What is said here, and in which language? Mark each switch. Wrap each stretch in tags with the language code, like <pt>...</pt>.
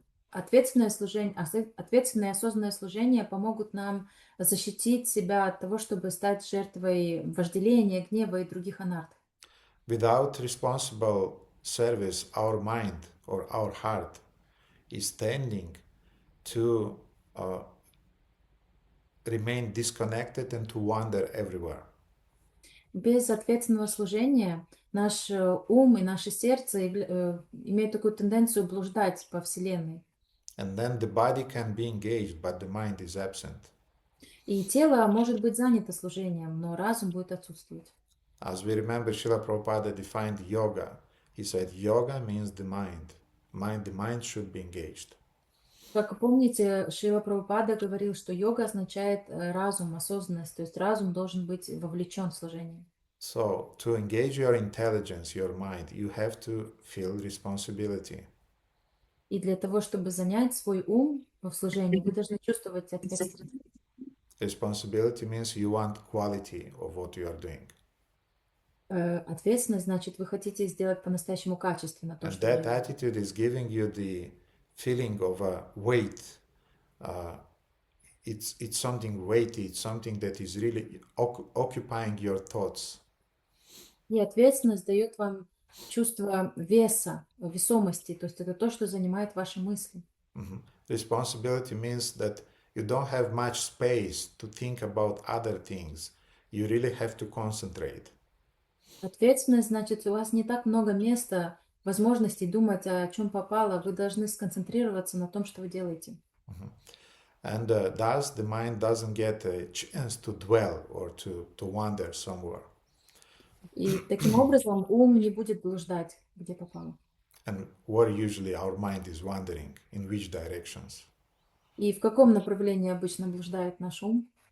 <ru>Ответственное и осознанное служение помогут нам защитить себя от того, чтобы стать жертвой вожделения, гнева и других анарт.</ru> <en>Without responsible service, our mind or our heart is tending to remain disconnected and to wander everywhere.</en> <ru>Без ответственного служения наш ум и наше сердце имеют такую тенденцию блуждать по Вселенной.</ru> <en>And then the body can be engaged, but the mind is absent.</en> <ru>И тело может быть занято служением, но разум будет отсутствовать.</ru> <en>As we remember, Srila Prabhupada defined yoga. He said yoga means the mind. The mind should be engaged.</en> <ru>Как помните, Шрила Прабхупада говорил, что йога означает разум, осознанность, то есть разум должен быть вовлечен в служение.</ru> <en>So, to engage your intelligence, your mind, you have to feel responsibility.</en> <ru>И для того, чтобы занять свой ум в служении, вы должны чувствовать ответственность.</ru> <en>Responsibility means you want quality of what you are doing.</en> <ru>Ответственность значит, вы хотите сделать по-настоящему качественно то,</ru> <en>And</en> <ru>что</ru> <en>that</en> <ru>вы делаете.</ru> <en>attitude is giving you the feeling of a weight. It's something weighty, it's something that is really occupying your thoughts.</en> <ru>И ответственность дает вам чувство веса, весомости, то есть это то, что занимает ваши мысли.</ru> <en>Responsibility means that you don't have much space to think about other things. You really have to concentrate.</en> <ru>Ответственность значит, у вас не так много места, возможностей думать, о чем попало. Вы должны сконцентрироваться на том, что вы делаете.</ru> <en>And thus the mind doesn't get a chance to dwell or to wander somewhere.</en> <ru>И таким образом ум не будет блуждать, где попало.</ru> <en>And where usually our mind is wandering, in which directions?</en> <ru>И в каком направлении обычно блуждает наш ум?</ru>